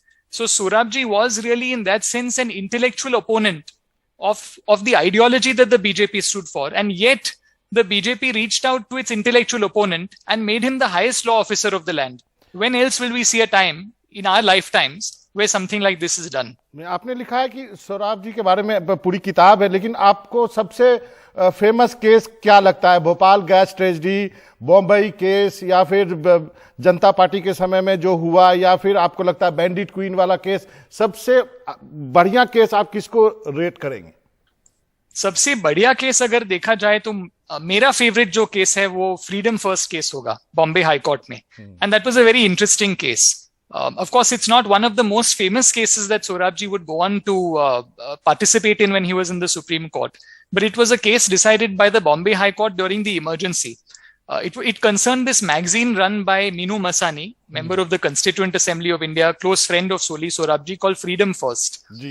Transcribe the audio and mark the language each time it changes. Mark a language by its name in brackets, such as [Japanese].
[English] So Sorabji was really in that sense an intellectual opponent of the ideology that the BJP stood for. And yet the BJP reached out to its intellectual opponent and made him the highest law officer of the land. When else will we see a time in our lifetimes where something like this is done? [Hindi] आपने लिखा है कि सोराब जी के बारे में पूरी किताब है, लेकिन आपको सबसे फेमस केस क्या लगता है? Bhopal gas tragedy, Bommai case, या फिर जनता पार्टी के समय में जो हुआ, या फिर आपको लगता है बैंडिट क्वीन वाला केस? सबसे बढ़िया केस आप किसको रेट करेंगे? सबसे बढ़िया केस अगर देखा जाए तो मेरा फेवरेट जो केस है वो फ्रीडम फर्स्ट केस होगा बॉम्बे हाई कोर्ट में, [English] And that was a very interesting case. Of course, it's not one of the most famous cases that Sorabji would go on to participate in when he was in the Supreme Court, but it was a case decided by the Bombay High Court during the emergency. It concerned this magazine run by Minu Masani, member of the Constituent Assembly of India, close friend of Soli Sorabji, called Freedom First.